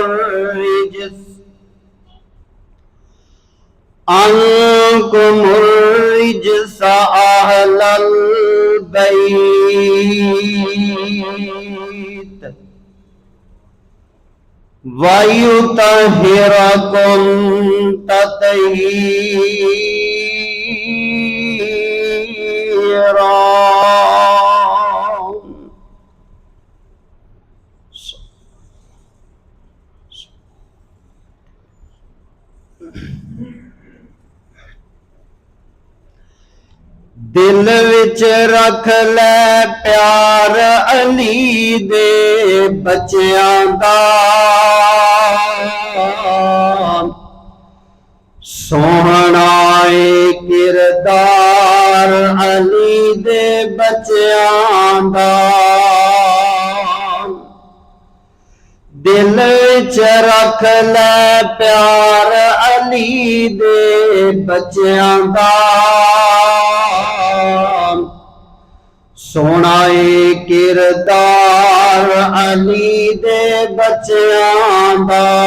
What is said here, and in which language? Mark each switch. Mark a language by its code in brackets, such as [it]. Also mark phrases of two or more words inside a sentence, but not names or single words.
[ar] الرجس اہل البیت وَيُطَهِّرَكُمْ تَطْهِيرًا۔ [pa] دل وچ رکھ لے پیار علی دے بچیاں دا، سوہنا اے کردار علی دے بچیاں دا۔ دل وچ رکھ لے پیار علی دے بچیاں دا، سونا اے کردار علی دے بچیاں دا۔